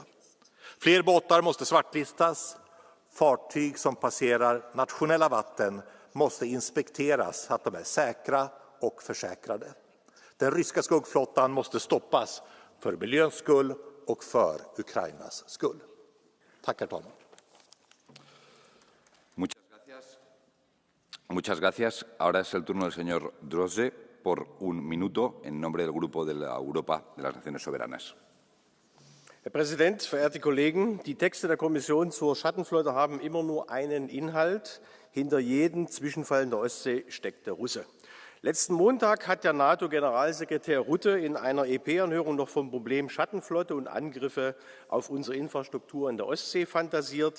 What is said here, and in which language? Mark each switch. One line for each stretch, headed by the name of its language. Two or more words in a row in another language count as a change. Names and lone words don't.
Swedish: Fler båtar måste svartlistas. Fartyg som passerar nationella vatten måste inspekteras så att de är säkra och försäkrade. Den ryska skuggflottan måste stoppas för miljöns skull och för Ukrainas skull. Tack, herr talman.
Spanish: Muchas gracias. Ahora es el turno del señor Drose por 1 minuto en nombre del Grupo de la Europa de las Naciones Soberanas.
German: Herr Präsident, verehrte Kollegen! Die Texte der Kommission zur Schattenflotte haben immer nur einen Inhalt. Hinter jedem Zwischenfall in der Ostsee steckt der Russe. Letzten Montag hat der NATO-Generalsekretär Rutte in einer EP-Anhörung noch vom Problem Schattenflotte und Angriffe auf unsere Infrastruktur in der Ostsee fantasiert.